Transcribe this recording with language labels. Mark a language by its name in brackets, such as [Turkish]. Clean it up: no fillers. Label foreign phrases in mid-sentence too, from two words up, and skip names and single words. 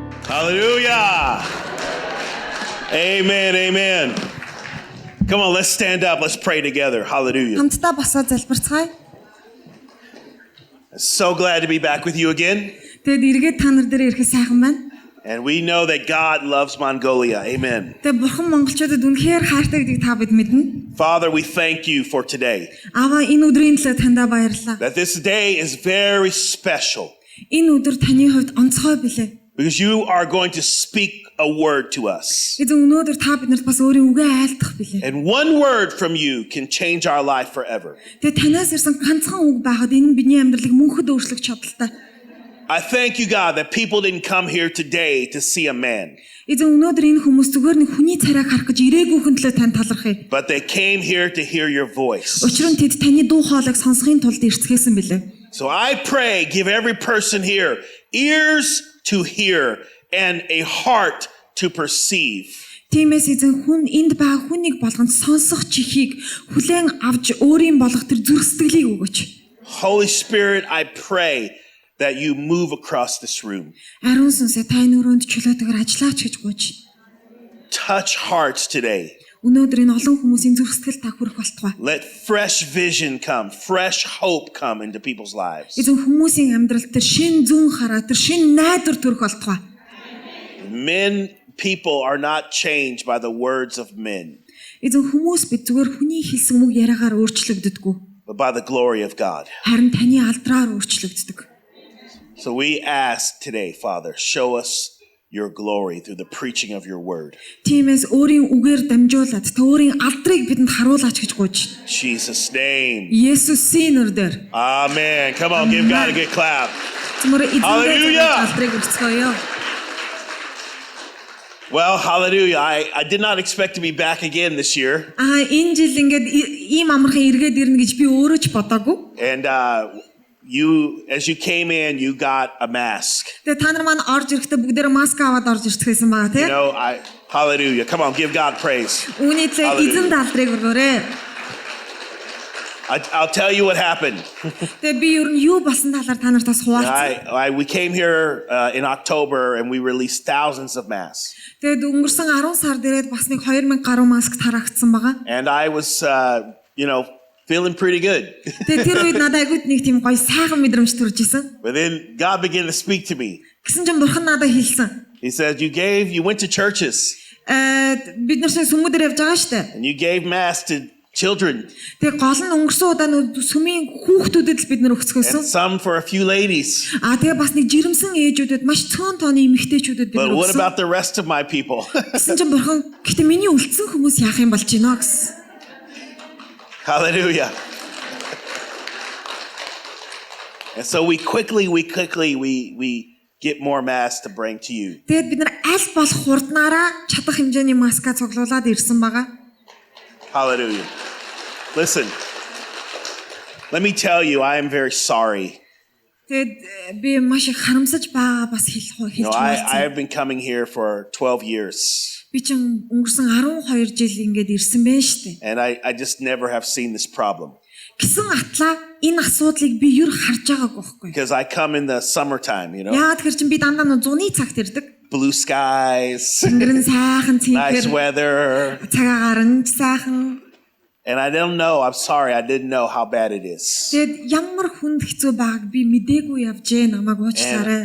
[English] Hallelujah. Amen, amen. Come on, let's stand up. Let's pray together. Hallelujah. [Mongolian] Хамтдаа босоод залбирцгаая. [English] So glad to be back with you again. [Mongolian] Тэгэд эргээд та нар дээр ирэхэд сайхан байна. [English] And we know that God loves Mongolia. Amen. [Mongolian] Тэгэд бурхан монголчуудад үнэхээр хайртай гэдгийг та бид мэднэ. [English] Father, we thank you for today. [Mongolian] Аваа энэ өдрийн төлөө таньда баярлалаа. [English] That this day is very special. [Mongolian] Энэ өдөр таны хувьд онцгой билээ. [English] Because you are going to speak a word to us. [Mongolian] Эзэн өнөөдөр та биднэрт бас өөрийн үгээ айлтгах билээ. [English] And one word from you can change our life forever. [Mongolian] Тэгэд танаас ирсэн ганцхан үг байхад энэ бидний амьдралыг мөнхөд өөрчлөх чадaltaй. [English] I thank you, God, that people didn't come here today to see a man. [Mongolian] Эзэн өнөөдөр энэ хүмүүс зүгээр нэг хүний царайг харах гэж ирээгүйхэн төлөө тань талархъя. [English] But they came here to hear your voice. [Mongolian] Учир нь тэд таны дуу хоолойг сонсохын тулд ирцгээсэн билээ. [English] So I pray, give every person here ears to hear and a heart to perceive. [Mongolian] Тиймээс эзэн хүн энд байгаа хүнийг болгонд сонсох чихийг хүлээн авч өөрийн болох тэр зүрх сэтгэлийг өгөөч. [English] Holy Spirit, I pray that you move across this room. [Mongolian] Ариун сүнсээ та энэ өрөөнд чөлөөтэйгээр ажиллаач гэж гуйж. [English] Touch hearts today. [Mongolian] Өнөөдөр энэ олон хүмүүсийн зүрх сэтгэл та хүрэх болтугай. [English] Let fresh vision come, fresh hope come into people's lives. [Mongolian] Эзэн хүмүүсийн амьдралд тэр шин зүн хараа, тэр шин найдвар төрөх болтугай. [English] People are not changed by the words of men, [Mongolian] Эзэн хүмүүс бид зүгээр хүний хэлсэн үг яриагаар өөрчлөгддөггүй. [English] but by the glory of God. [Mongolian] Харин таны алдраар өөрчлөгддөг. [English] So we ask today, Father, show us your glory through the preaching of your word. [Mongolian] Тиймээс өөрийн үгээр дамжуулаад та өөрийн алдрыг бидэнд харуулаач гэж гуйж. [English] In Jesus' name. [Mongolian] Есүсийн нэрээр. [English] Amen. Come on, give God a good clap. [Mongolian] Hallelujah. Алдрыг өрцгөөё. [English] Well, hallelujah. I did not expect to be back again this year. [Mongolian] Энэ жил ингээд ийм амархан эргээд ирнэ гэж би өөрөө ч бодоагүй. [English] And as you came in, you got a mask. [Mongolian] Тэгээ та нар маань орж ирэхдээ бүгдээрээ маск аваад орж ирчихсэн байгаа тийм. [English] Hallelujah. Come on, give God praise. [Mongolian] Үүнийхээ эзэн алдрыг өргөөрэй. [English] I'll tell you what happened. [Mongolian] Тэгээ би ер нь юу болсон талаар та нартаас хуваалцсан. [English] We came here in October and we released thousands of masks. [Mongolian] Тэгээд өнгөрсөн 10 сард ирээд бас нэг 2000 гаруй маск тараагдсан байгаа. [English] And I was feeling pretty good. [Mongolian] Тэгээд тэр үед надад агууд нэг тийм гоё сайхан мэдрэмж төрж исэн. [English] But then God began to speak to me. [Mongolian] Гэсэн чинь бурхан надад хэлсэн. [English] He said, you went to churches. [Mongolian] Бид нар сүмүүдээр явж байгаа штэ. [English] And you gave masks to children. [Mongolian] Тэгээ гол нь өнгөрсөн удаа сүмийн хүүхдүүдэд л бид нар өгцгөөсөн. [English] And some for a few ladies. [Mongolian] Тэгээ бас нэг жирэмсэн ээжүүдэд маш цөөн тооны эмэгтэйчүүдэд бид нар өгсөн. [English] But what [Mongolian] өгсөн. [English] about the rest of my people? [Mongolian] Гэсэн чинь бурхан гэхдээ миний үлдсэн хүмүүс яах юм болж гинэ гэсэн. [English] Hallelujah. And so we quickly get more masks to bring to you. [Mongolian] Тэгээд бид нар аль болох хурднаараа чадах хэмжээний маска цуглуулад ирсэн байгаа. [English] Hallelujah. Listen, let me tell you, I am very sorry. [Mongolian] Тэгээд би маш их харамсаж байгаа бас хэлж байна. [English] I have been coming here for 12 years. [Mongolian] Би ч өнгөрсөн 12 жил ингээд ирсэн байна шүү дээ. [English] And I just never have seen this problem. [Mongolian] Гэсэн атлаа энэ асуудлыг би юу харж байгаагүй байхгүй. [English] Because I come in the summertime, [Mongolian] Яа тэгэхээр чи би дандаа зуны цагт ирдэг. [English] Blue skies. Nice weather. [Mongolian] Цагаагаар нь сайхан. [English] And I'm sorry, I didn't know how bad it is. [Mongolian] Тэгэд ямар хүнд хэцүү байгааг би мэдээгүй явжээ намайг уучлаарай.